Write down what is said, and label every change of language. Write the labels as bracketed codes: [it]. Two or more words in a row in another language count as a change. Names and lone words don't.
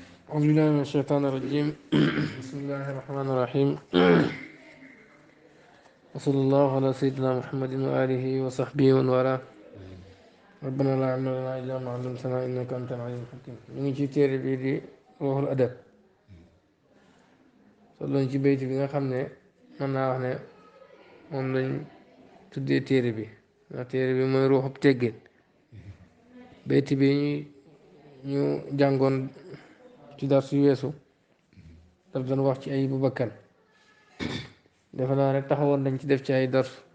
[ar] أعوذ بالله من الشيطان الرجيم بسم الله الرحمن الرحيم وصلى الله على سيدنا محمد وآله وصحبه ومن والاه ربنا لا علم لنا إلا ما علمتنا إنك أنت العليم الحكيم من [wo] ci téere bii di Ruuhul Adab solloon ci bayt bi nga xam ne mën naa wax ne moom lañ tuddee téere bi ndax téere bi mooy ruuxub teggin bayt bi ñu jàngoon ci dar su weesu daf doon wax ci ayibu bakkan defe naa ne taxawoon nañ ci def ci ay dars